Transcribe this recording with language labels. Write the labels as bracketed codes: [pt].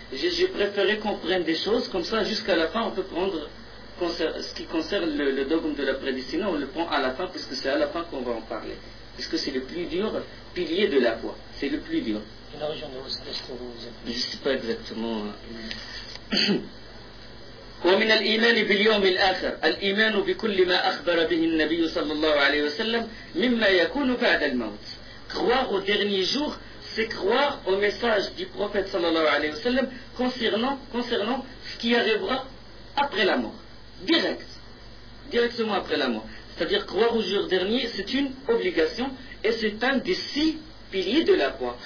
[fr] J'ai préféré qu'on prenne des choses, comme ça, jusqu'à la fin, on peut prendre ce qui concerne le dogme de la prédestinée, on le prend à la fin, puisque c'est à la fin qu'on va en parler. Puisque c'est le plus dur pilier de la foi. C'est le plus dur. Et la région de Ouasset, est-ce que vous êtes... Je ne sais pas exactement. [ar] ومن الإيمان باليوم الآخر الإيمان بكل ما أخبر به النبي صلى الله عليه وسلم مما يكون بعد الموت. [fr] Croire au dernier jour, c'est croire au message du prophète [ar] sallallahu alayhi wa sallam [fr] concernant ce qui arrivera après la mort. Directement après la mort. C'est-à-dire croire au jour dernier, c'est une obligation et c'est un des six piliers de la foi.